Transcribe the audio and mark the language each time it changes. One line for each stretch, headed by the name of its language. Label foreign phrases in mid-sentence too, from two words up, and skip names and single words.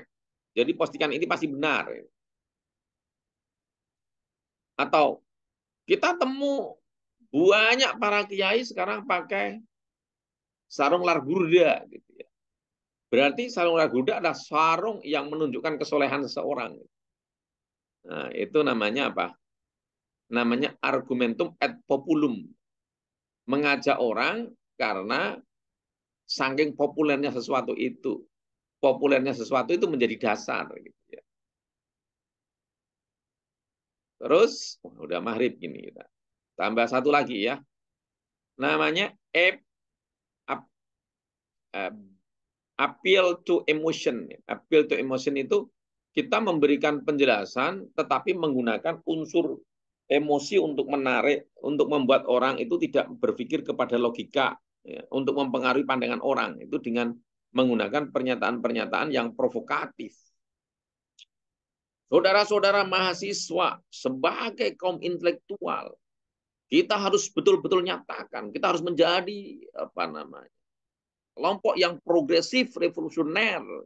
Indonesian: Jadi postingan ini pasti benar. Atau kita temu banyak para kiai sekarang pakai sarung largurda gitu ya. Berarti sarung largurda adalah sarung yang menunjukkan kesolehan seseorang. Nah, itu namanya apa? Namanya
Latin: argumentum ad populum.
Indonesian: Mengajak orang karena saking populernya sesuatu itu. Populernya sesuatu itu menjadi dasar. Gitu ya. Terus udah maghrib gini kita. Tambah satu lagi ya. Namanya
English: appeal to emotion. Appeal to emotion
Indonesian: itu kita memberikan penjelasan tetapi menggunakan unsur emosi untuk menarik, untuk membuat orang itu tidak berpikir kepada logika, ya, untuk mempengaruhi pandangan orang itu dengan menggunakan pernyataan-pernyataan yang provokatif. Saudara-saudara mahasiswa sebagai kaum intelektual, kita harus betul-betul nyatakan, kita harus menjadi apa namanya, kelompok yang progresif, revolusioner.